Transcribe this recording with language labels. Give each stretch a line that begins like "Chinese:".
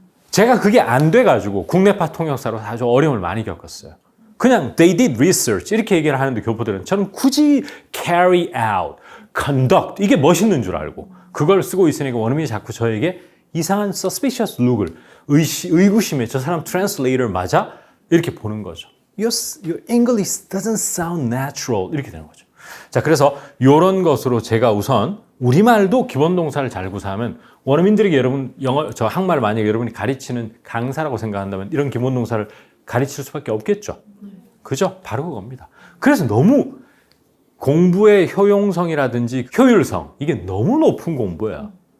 Korean: 제가 그게 안 돼가지고 국내파 통역사로 아주 어려움을 많이 겪었어요. 그냥
English: they did research
Korean: 이렇게 얘기를 하는데 교포들은 저는 굳이
English: carry out, conduct
Korean: 이게 멋있는 줄 알고 그걸 쓰고 있으니까 원어민이 자꾸 저에게 이상한
English: suspicious look
Korean: 을 의구심에 저 사람 translator 맞아? 이렇게 보는 거죠.
English: Your English doesn't sound natural
Korean: 이렇게 되는 거죠. 자, 그래서 이런 것으로 제가 우선 우리말도 기본 동사를 잘 구사하면 원어민들에게 여러분 저 한국말을 만약에 여러분이 가르치는 강사라고 생각한다면 이런 기본 동사를 가르칠 수밖에 없겠죠. 그죠? 바로 그겁니다. 그래서 너무 공부의 효용성이라든지 효율성 이게 너무 높은 공부예요.